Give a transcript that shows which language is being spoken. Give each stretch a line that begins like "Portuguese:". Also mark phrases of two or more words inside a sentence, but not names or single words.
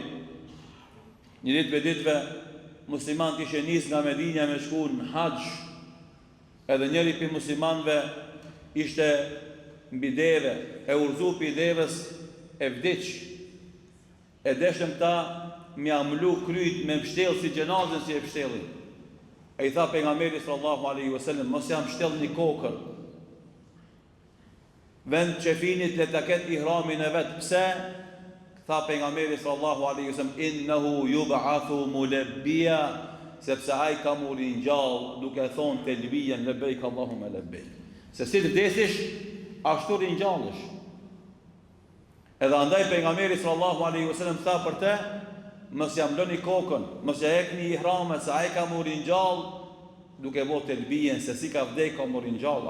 Albanian: Një ditë për ditëve muslimanët ishe nis nga Medinja me shku në haxh, edhe njëri për muslimanëve ishte mbi deve, e urzu për devës e vdiq, e deshëm ta mi amlu kryt me mështel si gjenazën si e mështelin. E i tha pejgamberi
Arabic: صلى الله عليه وسلم,
Albanian: mos jam mështel një kokër, vend qefinit le ta ketë ihramin e vetë. Pse? Tha pejgamberi
Arabic: صلى الله عليه وسلم, إنه يبعث ملبيا,
Albanian: sepse ai ka murin gjallë duke thonë telbijen
Arabic: لبيك اللهم لبيك.
Albanian: Se si të vdesish, ashtu ringjallësh. Edhe andaj pejgamberi
Arabic: صلى الله عليه وسلم
Albanian: tha për te, mos ja mloni kokën, mos ja hekni ihramet, se ai ka murin gjallë duke bërë telbijen, se si ka vdek ka murin gjallë.